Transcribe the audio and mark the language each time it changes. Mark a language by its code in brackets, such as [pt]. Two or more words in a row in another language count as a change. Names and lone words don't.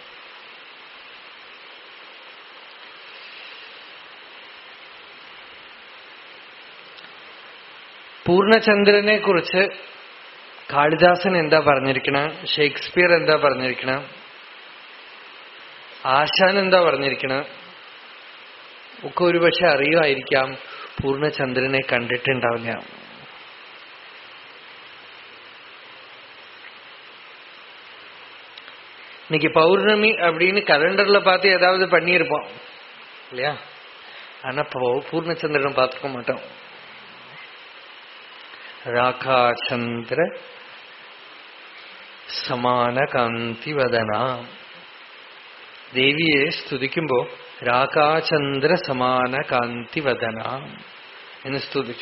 [ml] പൂർണ്ണചന്ദ്രനെ കുറിച്ച് കാളിദാസൻ എന്താ പറഞ്ഞിരിക്കണ, ഷേക്സ്പിയർ എന്താ പറഞ്ഞിരിക്കണ, ആശാൻ എന്താ പറഞ്ഞിരിക്കണ ഒക്കെ ഒരുപക്ഷെ അറിയുമായിരിക്കാം, പൂർണ്ണചന്ദ്രനെ കണ്ടിട്ടുണ്ടാവില്ല. [ta] இன்னைக்கு பௌர்ணமி அப்படின்னு கலண்டர்ல பார்த்து ஏதாவது பண்ணியிருப்போம் இல்லையா? ஆனா பூர்ணச்சந்திரன் பார்த்துக்க மாட்டோம். [sa] രാഖാചന്ദ്ര സമാന കാന്തി വദന. [ml] ദേവിയെ സ്തുതിക്കുമ്പോ [sa] രാഖാചന്ദ്ര സമാന കാന്തി വദന [ml] എന്ന് സ്തുതിച്ചു.